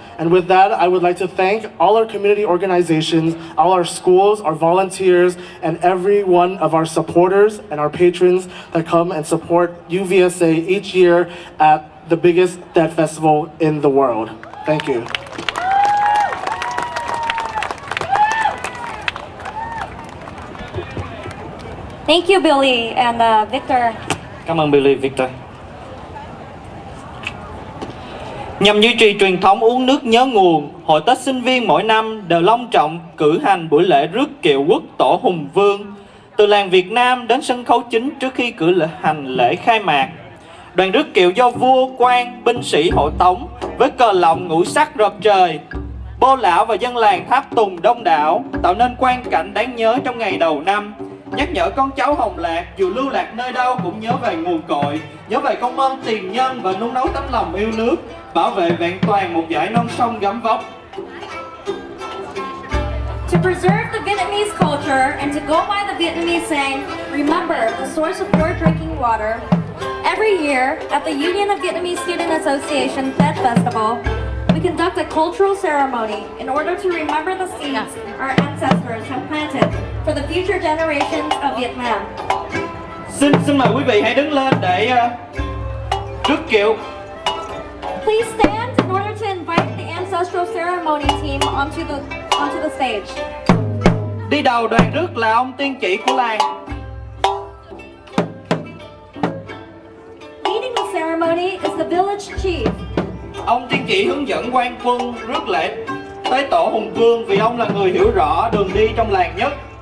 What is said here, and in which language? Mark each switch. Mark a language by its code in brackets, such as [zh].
[en] And with that, I would like to thank all our community organizations, all our schools, our volunteers, and every one of our supporters and our patrons that come and support UVSA each year at the biggest Tet Festival in the world. Thank you. Thank you, Billy and Victor. [vi] Cảm ơn Billy, Victor. Nhằm duy trì truyền thống uống nước nhớ nguồn, Hội Tết sinh viên mỗi năm đều long trọng cử hành buổi lễ rước kiệu quốc tổ Hùng Vương từ làng Việt Nam đến sân khấu chính trước khi cử hành lễ khai mạc. Đoàn rước kiệu do vua, quan, binh sĩ hộ tống với cờ lọng ngũ sắc rợp trời, bô lão và dân làng tháp tùng đông đảo, tạo nên quang cảnh đáng nhớ trong ngày đầu năm, nhắc nhở con cháu Hồng Lạc dù lưu lạc nơi đâu cũng nhớ về nguồn cội, nhớ về công ơn tiền nhân và nung nấu tấm lòng yêu nước, bảo vệ vẹn toàn một dải non sông gấm vóc. [en] To preserve the Vietnamese culture and to go by the Vietnamese saying, remember the source of your drinking water. Every year, at the Union of Vietnamese Student Association Tet Festival, we conduct a cultural ceremony in order to remember the seeds our ancestors have planted for the future generations of Vietnam. [vi] Xin mời quý vị hãy đứng lên để rước kiệu. [en] Please stand in order to invite the ancestral ceremony team onto the stage. [vi] Đi đầu đoàn rước là ông tiên chỉ của làng. [en] Leading the ceremony is the village chief. [vi] Ông tiên chỉ hướng dẫn quan quân rước lễ tới tổ Hùng Vương vì ông là người hiểu rõ đường đi trong làng nhất.